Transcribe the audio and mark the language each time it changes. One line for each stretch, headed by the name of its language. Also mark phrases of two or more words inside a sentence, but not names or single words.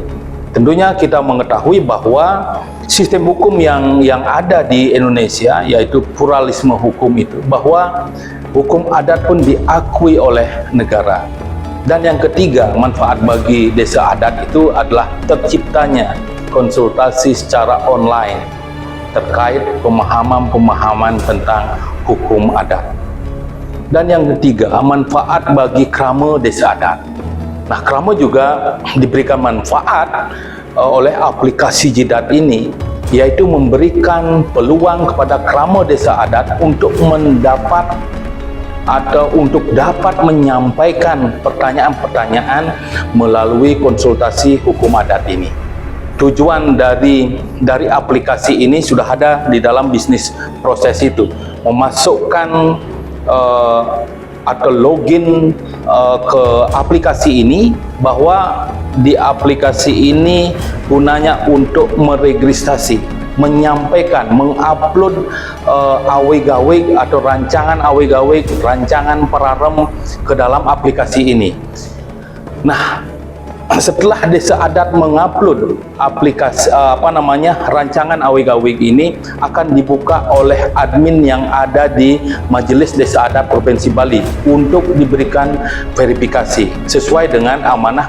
Indonesian: Tentunya kita mengetahui bahwa sistem hukum yang ada di Indonesia, yaitu pluralisme hukum itu, bahwa hukum adat pun diakui oleh negara. Dan yang ketiga, manfaat bagi desa adat itu adalah terciptanya konsultasi secara online terkait pemahaman tentang hukum adat. Dan yang ketiga, manfaat bagi krama desa adat. Nah, krama juga diberikan manfaat oleh aplikasi Jidat ini, yaitu memberikan peluang kepada krama desa adat untuk mendapat atau untuk dapat menyampaikan pertanyaan-pertanyaan melalui konsultasi hukum adat ini. Tujuan dari aplikasi ini sudah ada di dalam bisnis proses itu, memasukkan atau login ke aplikasi ini, bahwa di aplikasi ini gunanya untuk meregistrasi, menyampaikan, mengupload awig-awig atau rancangan awig-awig, rancangan pararem ke dalam aplikasi ini. Nah, setelah desa adat mengupload aplikasi rancangan awig-awig ini, akan dibuka oleh admin yang ada di Majelis Desa Adat Provinsi Bali untuk diberikan verifikasi sesuai dengan amanah